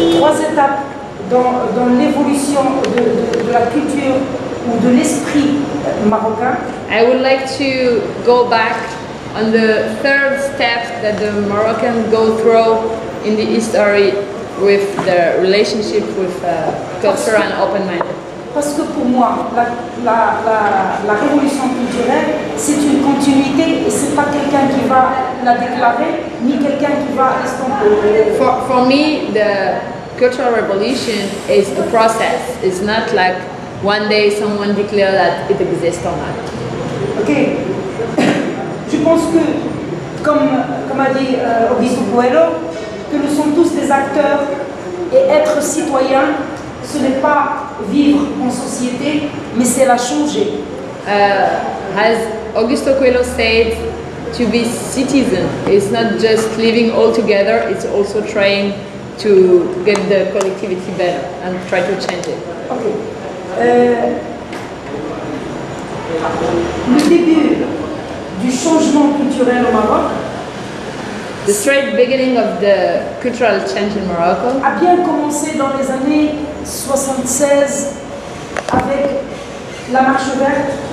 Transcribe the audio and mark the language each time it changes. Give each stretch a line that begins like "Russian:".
French: 3 étapes dans l'évolution de la culture ou de l'esprit marocain.
English: I would like to go back on the third step that the Moroccans go through in the history with the relationship with culture and open-minded.
French: Parce que pour moi, la révolution culturelle, c'est une continuité et c'est pas quelqu'un qui va la déclarer, ni quelqu'un qui va estomper.
English: For me, the cultural revolution is a process. It's not like one day someone declares that it exists or not. Ok.
French: Je pense que, comme a dit Augusto Coelho, que nous sommes tous des acteurs et être citoyen, ce n'est pas vivre en société, mais c'est la changer.
English: As Augusto Coelho said, to be citizen is not just living all together, it's also trying to get the collectivity better and try to change it. Okay.
French: Le début du changement culturel au Maroc,
English: the straight beginning of the cultural change in Morocco,
French: a bien commencé dans les années 76 avec la marche verte.